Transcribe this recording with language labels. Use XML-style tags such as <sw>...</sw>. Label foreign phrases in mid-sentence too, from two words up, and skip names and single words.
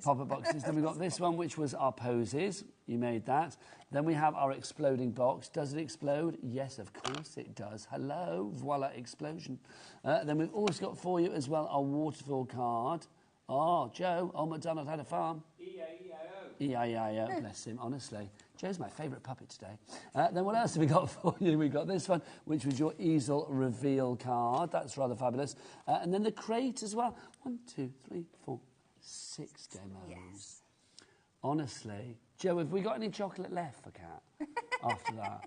<en>Pop-up boxes. Then we've got this one, which was our poses. You made that. Then we have our exploding box. Does it explode? Yes, of course it does. Hello. Voila, explosion. Then we've also got for you as well our waterfall card. Oh, Joe, Old MacDonald had a farm. E-I-E-I-O. E-I-E-I-O. Bless him, honestly. Joe's my favourite puppet today. Then what else have we got for you? We've got this one, which was your Easel reveal card. That's rather fabulous. And then the crate as well. 1, 2, 3, 4, 6 demos. Yes. Honestly. Joe, have we got any chocolate left for Kat after that?</en>